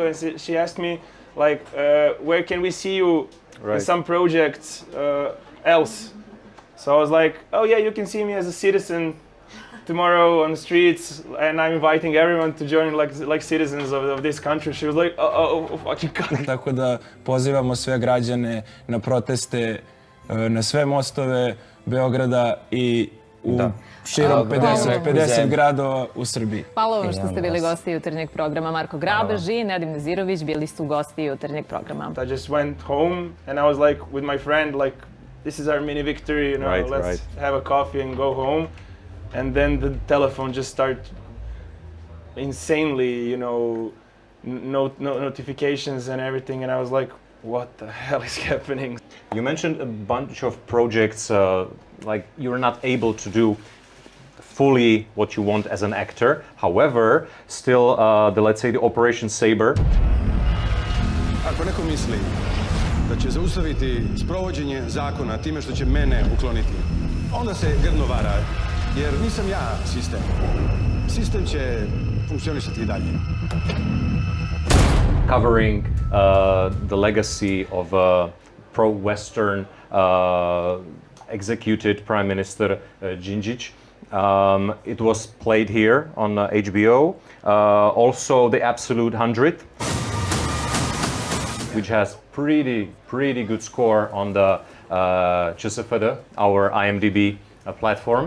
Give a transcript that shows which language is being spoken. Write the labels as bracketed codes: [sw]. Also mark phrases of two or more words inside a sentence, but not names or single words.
[en] And she asked me like, where can we see you in some projects else? So I was like, oh yeah, you can see me as a citizen tomorrow on the streets, and I'm inviting everyone to join like citizens of this country. She was like, oh fucking God. [sr] Tako da pozivamo sve građane na proteste, na sve mostove Beograda i u širom 50 gradova u Srbiji. Hvala vam što ste bili gosti jutarnjeg programa. Marko Grabež i Nedim Nezirović bili su gosti jutarnjeg programa. [en] I just went home and I was like with my friend, like, this is our mini victory, you know, let's have a coffee and go home. And then the telephone just started insanely, you know, notifications and everything, and I was like, what the hell is happening? You mentioned a bunch of projects, like you're not able to do fully what you want as an actor. However, still, let's say the Operation Saber. [sr] Ako neko misli da će zaustaviti sprovođenje zakona time što će mene ukloniti, onda se grdno vara, jer nisam ja sistem. Sistem će funkcionisati i dalje. [en] Covering the legacy of pro-Western executed Prime Minister Đinđić. It was played here on HBO. Also The Absolute 100, which has pretty good score on the ČSFD, our IMDb platform.